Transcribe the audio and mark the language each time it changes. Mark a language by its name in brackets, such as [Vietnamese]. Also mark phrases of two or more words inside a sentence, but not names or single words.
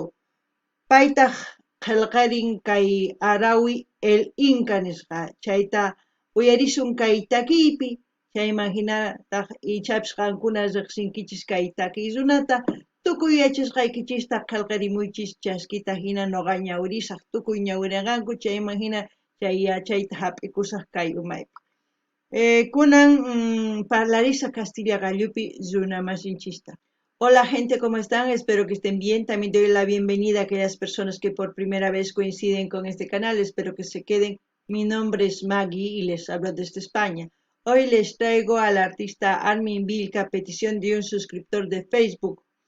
[Quechua] Paytaq qillqarin kay arawi el Inca nisqa chayta uyarisun kay takiypi chayman hinataq ichapis qankuna riqsinkichis kay takiy runata tukuy yachasqaykichista qillqarimuychis chaskita hina noqa ñawrisaq tukuy ñawriranqanku chayman hina chay yachayta hap'ikusaq kay umaypi. Kunan parlarisaq Castilla gallupi runa masinchista. [Spanish] Hola gente, ¿cómo están? Espero que estén bien. También doy la bienvenida a aquellas personas que por primera vez coinciden con este canal. Espero que se queden. Mi nombre es Maggie y les hablo desde España. Hoy les traigo al artista Armin Vilca a petición de un suscriptor de Facebook.